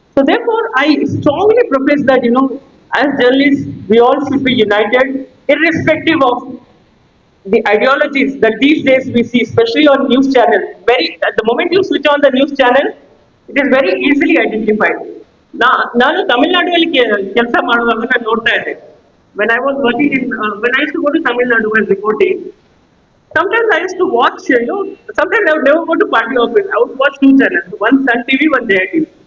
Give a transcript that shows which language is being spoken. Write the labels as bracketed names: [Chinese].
[English] So therefore, I strongly profess that as journalists, we all should be united, irrespective of the ideologies that these days we see, especially on news channels. At the moment you switch on the news channel, It is very easily identified. [Kannada] ನಾನು ತಮಿಳ್ನಾಡುವಲ್ಲಿ ಕೆಲಸ ಮಾಡುವಾಗ ನಾನು ನೋಡ್ತಾ ಇದ್ದೆ. [English] When I was working in, when I used to go to Tamil Nadu and reporting, sometimes I used to watch, sometimes I would never go to party office. I would watch two channels, one Sun TV, one Jaya TV.